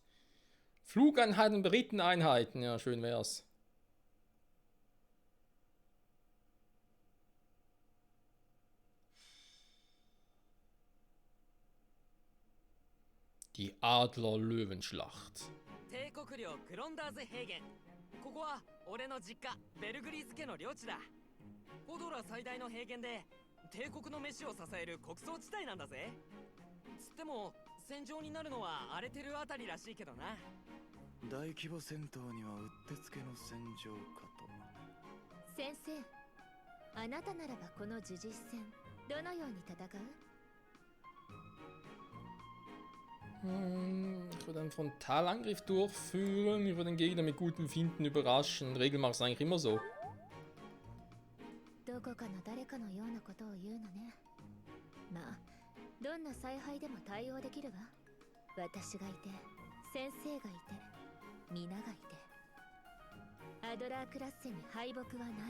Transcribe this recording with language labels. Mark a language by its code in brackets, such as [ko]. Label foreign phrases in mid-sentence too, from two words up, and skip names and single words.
[de] Flugeinheiten, Beritteneinheiten. Ja, schön wär's. Die Adler-Löwenschlacht. [ja] 帝国領グロンダーズ平原。ここは俺の実家ベルグリーズ家の領地だ。ホドラ最大の平原で帝国の飯を支える穀倉地帯なんだぜ。つっても戦場になるのは荒れてるあたりらしいけどな。大規模戦闘にはうってつけの戦場かと。先生、あなたならばこの呪実戦どのように戦う？ [de] Ich würde einen Frontalangriff durchführen, ich würde den Gegner mit gutem Finden überraschen. In der Regel mache ich es eigentlich immer so. [ja] どこかの誰かのようなことを言うのね。まあ、どんな采配でも対応できるわ。私がいて、先生がいて、皆がいて。アドラークラッセに敗北はない。